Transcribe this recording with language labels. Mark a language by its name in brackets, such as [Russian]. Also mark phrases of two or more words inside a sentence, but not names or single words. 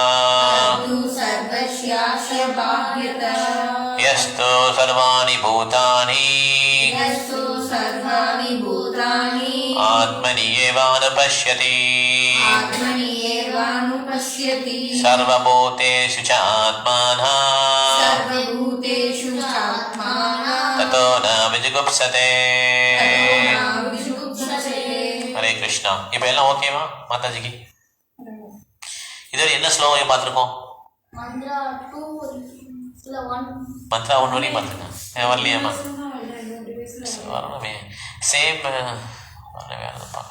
[Sanskrit] यस्तो सर्वाणि भूतानि आत्मनि एवानुपश्यति सर्वभूतेषु च आत्मानः ततो न विजुगुप्सते. हरे कृष्णा. [Tamil] இப்போ எல்லாம் ஓகேவா மாதாஜிக்கு? இதுவரை என்ன ஸ்லோகம் பார்த்துருக்கோம்? மந்த்ரா 1 வரையும் பார்த்துருக்கேன். வரலையாம்மா? வரணுமே. சேம் வேறு எதுவும் பார்க்கலாம்.